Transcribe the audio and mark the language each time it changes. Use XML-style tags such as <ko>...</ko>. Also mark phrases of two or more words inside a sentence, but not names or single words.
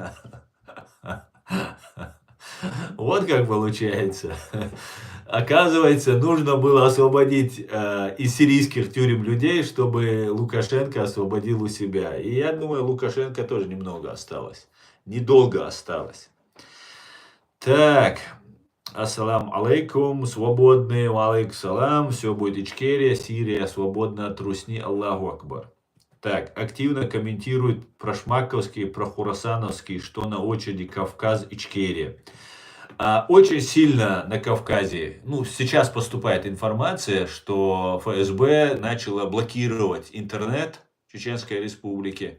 <ru>Вот как получается. Оказывается, нужно было освободить из сирийских тюрем людей, чтобы Лукашенко освободил у себя. И я думаю, Лукашенко тоже немного осталось. Недолго осталось. Так.</ru> <ar>السلام عليكم, свободные, عليكم السلام,</ar> <ru>все будет Ичкерия, Сирия, свободно от Русни,</ru> <ar>الله أكبر.</ar> <ru>Так, активно комментируют про шмаковские, про хурасановские, что на очереди Кавказ, Ичкерия. Очень сильно на Кавказе, ну, сейчас поступает информация, что ФСБ начала блокировать интернет в Чеченской Республике.</ru>